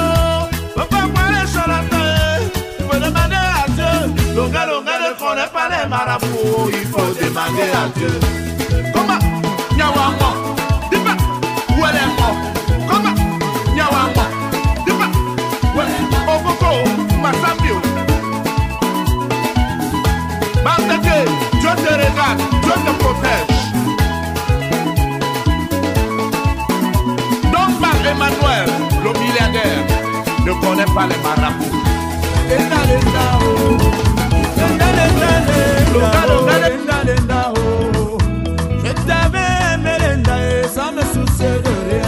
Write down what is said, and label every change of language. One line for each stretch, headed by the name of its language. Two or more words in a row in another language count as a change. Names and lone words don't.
French: On peut voir les charlatans, tu peux demander à Dieu. Le gars ne connaît pas les marabouts, il faut demander à Dieu. Comment? Nyawamo, dis-moi, où elle est morte? Comment? Nyawamo, dis-moi, où elle est morte? Okoko, Massambio.
Lingala: Bandeke,
French: Dieu te regarde, Dieu te protège. Donc par Emmanuel, le milliardaire, ne connaît pas les marabouts. Je t'avais aimé sans me soucier de rien.